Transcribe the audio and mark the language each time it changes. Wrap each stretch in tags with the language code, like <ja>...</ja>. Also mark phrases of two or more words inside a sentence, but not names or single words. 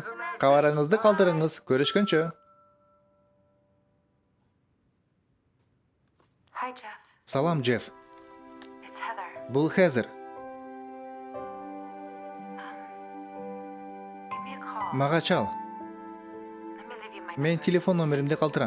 <ky>Кабарыңызды калтырыңыз. Көрүшкөнчө.</ky> <en>Hi, Jeff.</en> <ky>Салам, Джефф.</ky> <en>It's Heather.</en> <ky>Бул Хезер.</ky> <en>Give me a call.</en> <ky>Мага чал.</ky> <en>Let me leave you my</en> <ky>Мен</ky> <en>number.</en> <ky>телефон номеримди калтырам.</ky>